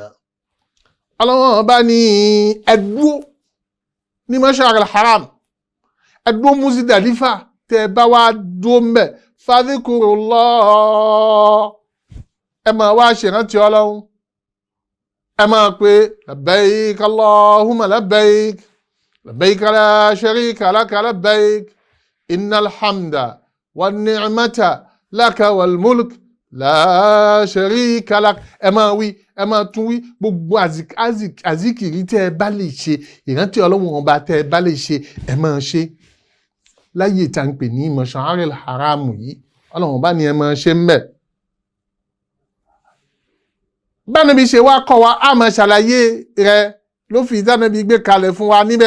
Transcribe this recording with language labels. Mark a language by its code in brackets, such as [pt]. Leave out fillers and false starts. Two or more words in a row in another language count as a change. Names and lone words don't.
[yo] Ọlọ́run bá ní ẹdúró ní Mash'aril Haram, ẹdúró Muzdalifa, tẹ́ bá wá dúró mbẹ̀ fadhkurullah, ẹ máa wá ṣèrántí Ọlọ́run, ẹ máa pé [ar] لبيك اللهم لبيك لبيك لا شريك لك لبيك إن الحمد والنعمة لك والملك لا شريك لك. [yo] Ẹ máa wí, ẹ máa tún wí, gbogbo àzíkìrí tẹ́ ẹ bá lè ṣe, ìrántí Ọlọ́run ọba tẹ́ ẹ bá lè ṣe, ẹ máa ṣe láyé tá ń pè ní Mash'aril Haram yìí. Ọlọ́run bá ní ẹ máa ṣe ń bẹ̀. Bánabi ṣe wá kọ́ wa, a máa ṣàlàyé rẹ̀ ló fi ìdánabi gbé kalẹ̀ fún wa níbẹ̀.